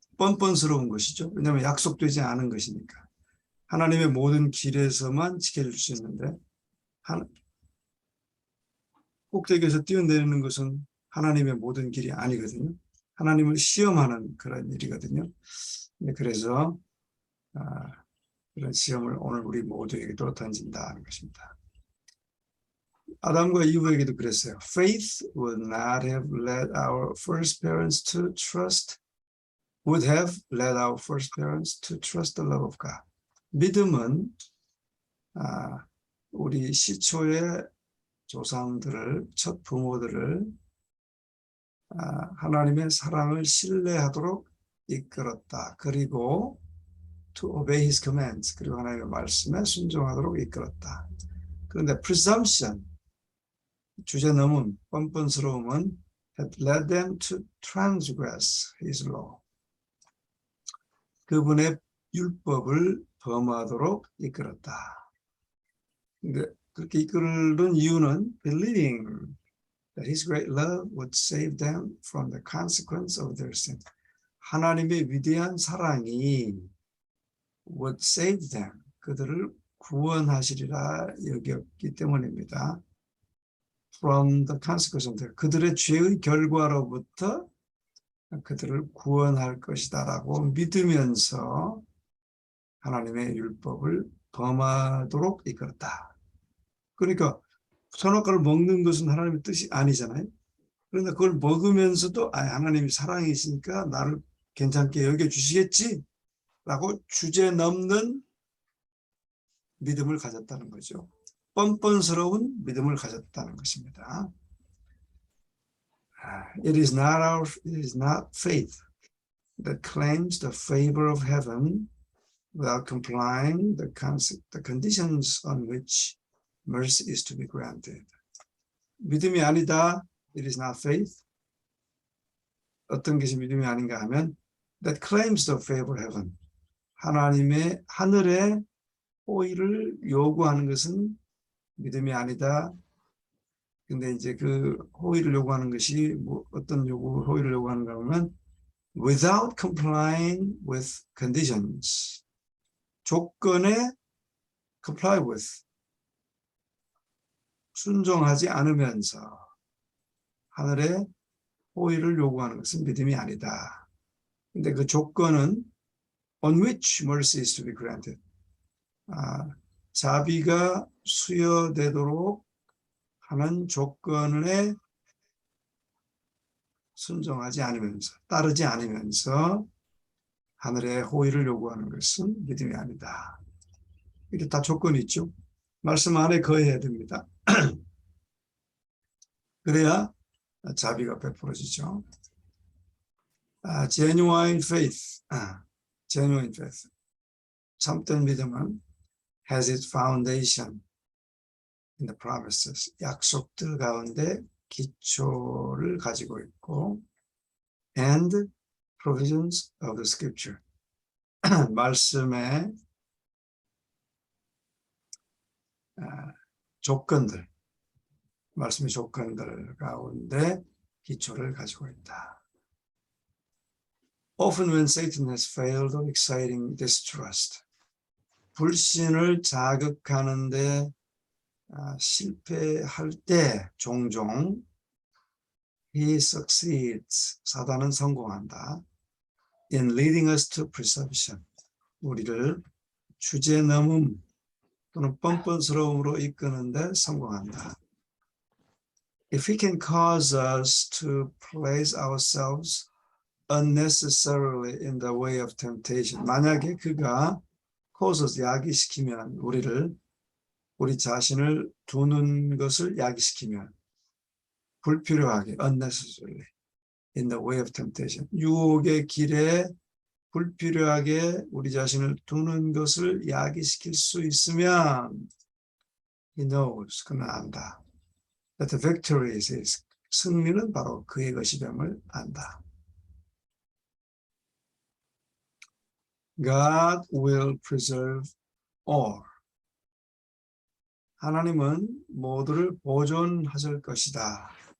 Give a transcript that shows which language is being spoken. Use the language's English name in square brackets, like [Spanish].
[Korean] 뻔뻔스러운 것이죠. 왜냐하면 약속되지 않은 것이니까. 하나님의 모든 길에서만 지켜줄 수 있는데 꼭대기에서 뛰어내리는 것은 하나님의 모든 길이 아니거든요. 하나님을 시험하는 그런 일이거든요. 그래서 그런 시험을 오늘 우리 모두에게도 던진다는 것입니다. 아담과 이브에게도 그랬어요. [English] Faith would not have led our first parents to trust, would have led our first parents to trust the love of God. [Korean] 믿음은 우리 시초의 조상들을, 첫 부모들을 하나님의 사랑을 신뢰하도록 이끌었다. 그리고 [English] to obey his commands, [Korean] 그리고 하나님의 말씀에 순종하도록 이끌었다. 그런데 [English] presumption, [Korean] 주제 넘음, 뻔뻔스러움은 [English] had led them to transgress his law. [Korean] 그분의 율법을 범하도록 이끌었다. 근데 그렇게 이끌은 이유는 [English] believing that his great love would save them from the consequence of their sin. [Korean] 하나님의 위대한 사랑이 [English] would save them, [Korean] 그들을 구원하시리라 여겼기 때문입니다. [English] From the consequence of their, [Korean] 그들의 죄의 결과로부터 그들을 구원할 것이다라고 믿으면서 하나님의 율법을 범하도록 이끌었다. 그러니까 선악과를 먹는 것은 하나님의 뜻이 아니잖아요. 그런데 그걸 먹으면서도 하나님이 사랑이시니까 나를 괜찮게 여겨주시겠지 라고 주제 넘는 믿음을 가졌다는 거죠. 뻔뻔스러운 믿음을 가졌다는 것입니다. [English] It is not faith that claims the favor of heaven without complying the conditions on which mercy is to be granted. [Korean] 믿음이 아니다. [English] It is not faith. [Korean] 어떤 것이 믿음이 아닌가 하면 [English] that claims the favor of heaven. [Korean] 하나님의 하늘의 호의를 요구하는 것은 믿음이 아니다. 근데 이제 그 호의를 요구하는 것이 어떤 호의를 요구하는가 하면 [English] without complying with conditions. [Korean] 조건에 [English] comply with. [Korean] 순종하지 않으면서 하늘의 호의를 요구하는 것은 믿음이 아니다. 근데 그 조건은 [English] on which mercy is to be granted. [Korean] 자비가 수여되도록 하는 조건에 순종하지 않으면서, 따르지 않으면서 하늘의 호의를 요구하는 것은 믿음이 아니다. 이게 다 조건이 있죠. 말씀 안에 거해야 됩니다. 그래야 자비가 베풀어지죠. [English] genuine faith, genuine faith. [Korean] 참된 믿음은 [English] has its foundation in the promises. [Korean] 약속들 가운데 기초를 가지고 있고 [English] and provisions of the scripture. [Korean] 말씀의 조건들, 말씀의 조건들 가운데 기초를 가지고 있다. [English] Often when Satan has failed of exciting distrust, [Korean] 불신을 자극하는데 실패할 때 종종 [English] he succeeds, [Korean] 사단은 성공한다. [English] in leading us to presumption, [Korean] 우리를 주제 넘음, 또는 뻔뻔스러움으로 이끄는데 성공한다. [English] If he can cause us to place ourselves unnecessarily in the way of temptation, [Korean] 만약에 그가 [English] causes [Korean] 야기시키면 우리 자신을 두는 것을 야기시키면 불필요하게 [English] unnecessarily in the way of temptation, [Korean] 유혹의 길에 불필요하게 우리 자신을 두는 것을 야기시킬 수 있으면 [English] he knows, [Korean] 그는 안다. [English] That the victory is his. [Korean] 승리는 바로 그의 것임을 안다. [English] God will preserve all. [Korean] 하나님은 모두를 보존하실 것이다.